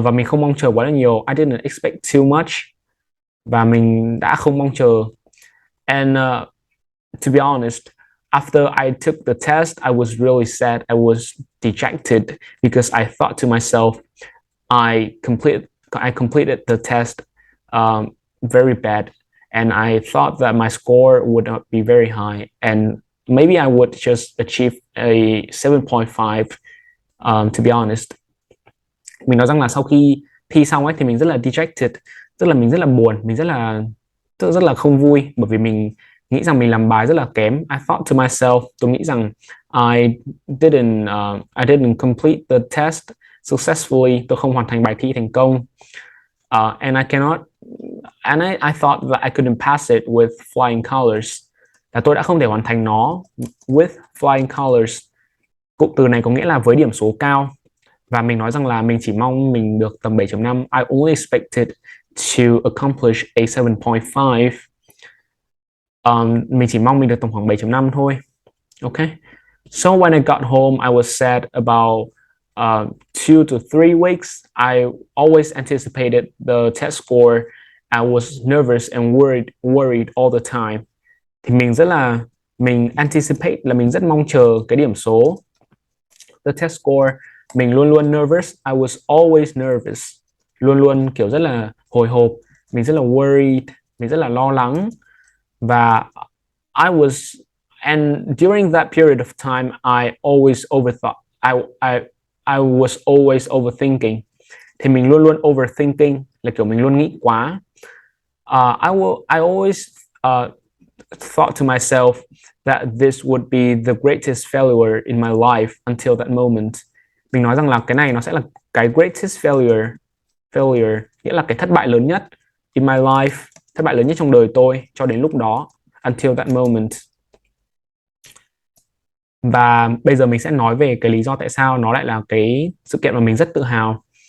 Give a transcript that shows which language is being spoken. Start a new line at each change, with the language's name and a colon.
Vietnamese: Và mình không mong chờ quá là nhiều.
English: I didn't expect too much.
Vietnamese: Và mình đã không mong chờ.
English: And to be honest, after I took the test, I was really sad. I was dejected because I thought to myself, I completed the test very bad, and I thought that my score would not be very high, and maybe I would just achieve a 7.5. To be honest,
Vietnamese: mình nói rằng là sau khi thi xong ấy thì mình rất là dejected, tức là mình rất là buồn, mình rất là không vui, bởi vì mình nghĩ rằng mình làm bài rất là kém.
English: I thought to myself,
Vietnamese: tôi nghĩ rằng
English: I didn't complete the test successfully,
Vietnamese: tôi không hoàn thành bài thi thành công.
English: And I thought that I couldn't pass it with flying colors.
Vietnamese: Là tôi đã không thể hoàn thành nó
English: with flying colors.
Vietnamese: Cụm từ này có nghĩa là với điểm số cao. Và mình nói rằng là mình chỉ mong mình được tầm 7.5.
English: I only expected to accomplish a 7.5.
Vietnamese: Mình chỉ mong mình được tầm khoảng 7.5 thôi.
English: Okay. So when I got home, I was sad about 2 to 3 weeks. I always anticipated the test score. I was nervous and worried all the time.
Vietnamese: Thì mình anticipate là mình rất mong chờ cái điểm số,
English: the test score.
Vietnamese: Mình luôn luôn nervous.
English: I was always nervous.
Vietnamese: Luôn luôn kiểu rất là hồi hộp. Mình rất là worried. Mình rất là lo lắng.
English: Và and during that period of time, I always overthought. I was always overthinking.
Vietnamese: Thì mình luôn luôn overthinking là kiểu mình luôn nghĩ quá.
English: I always thought to myself that this would be the greatest failure in my life until that moment.
Vietnamese: Mình nói rằng là cái này nó sẽ là cái
English: greatest failure,
Vietnamese: nghĩa là cái thất bại lớn nhất
English: in my life,
Vietnamese: thất bại lớn nhất trong đời tôi cho đến lúc đó,
English: until that moment.
Vietnamese: Và bây giờ mình sẽ nói về cái lý do tại sao nó lại là cái sự kiện mà mình rất tự hào.